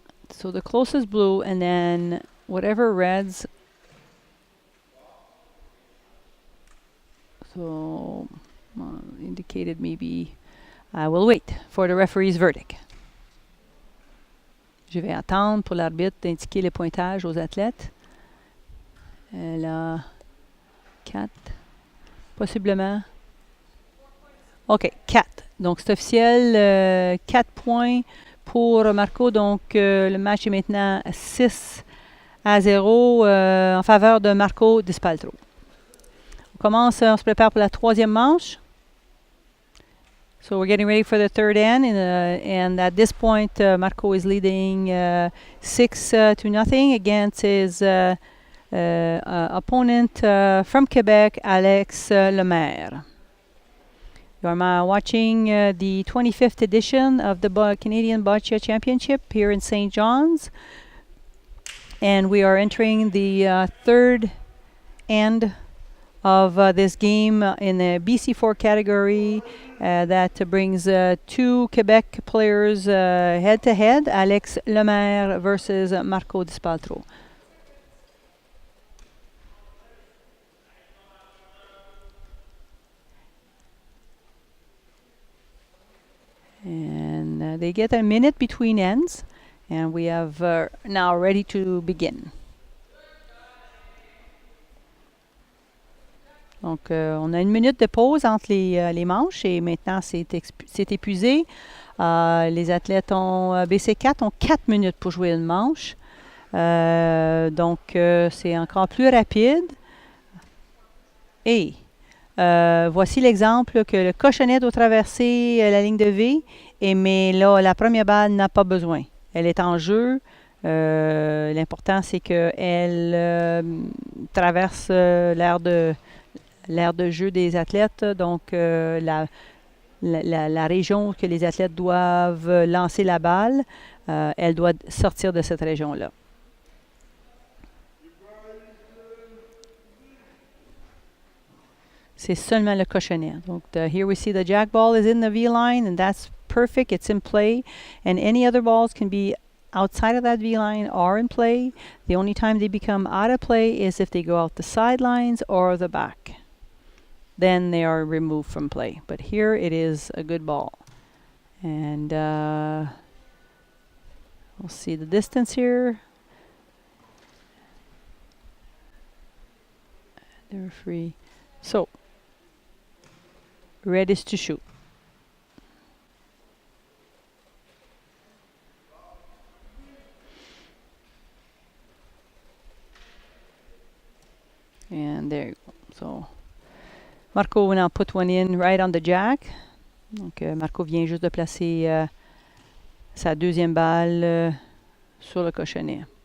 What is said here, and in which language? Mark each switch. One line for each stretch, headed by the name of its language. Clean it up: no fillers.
English: So the closest blue, and then whatever reds. So indicated maybe I will wait for the referee's verdict.
French: Je vais attendre pour l'arbitre d'indiquer les pointages aux athlètes. Elle a 4, possiblement. OK, 4. Donc, c'est officiel. 4 points pour Marco. Donc, le match est maintenant 6-0 en faveur de Marco Dispaltro. On se prépare pour la troisième manche.
English: So we're getting ready for the third end, and at this point, Marco is leading 6-0 against his opponent from Quebec, Alex Lemaire. You are watching the 25th edition of the Canadian Boccia Championship here in St. John's, and we are entering the third end of this game in the BC4 category that brings 2 Quebec players head-to-head, Alex Lemaire versus Marco Dispaltro. And they get a minute between ends, and we have now ready to begin.
French: Donc, on a une minute de pause entre les manches et maintenant, c'est épuisé. Les athlètes BC4 ont 4 minutes pour jouer une manche. Donc, c'est encore plus rapide. Et voici l'exemple que le cochonnet doit traverser la ligne de V, mais là, la première balle n'a pas besoin. Elle est en jeu. L'important, c'est qu'elle traverse l'aire de jeu des athlètes, donc la région que les athlètes doivent lancer la balle, elle doit sortir de cette région-là. C'est seulement le cochonnet.
English: Donc, here we see the jack ball is in the V-line, and that's perfect. It's in play. And any other balls can be outside of that V-line or in play. The only time they become out of play is if they go out the sidelines or the back. Then they are removed from play. But here it is a good ball. And we'll see the distance here. The referee. So, red is to shoot. And there you go. So, Marco will now put one in right on the jack.
French: Donc, Marco vient juste de placer sa deuxième balle sur le cochonnet.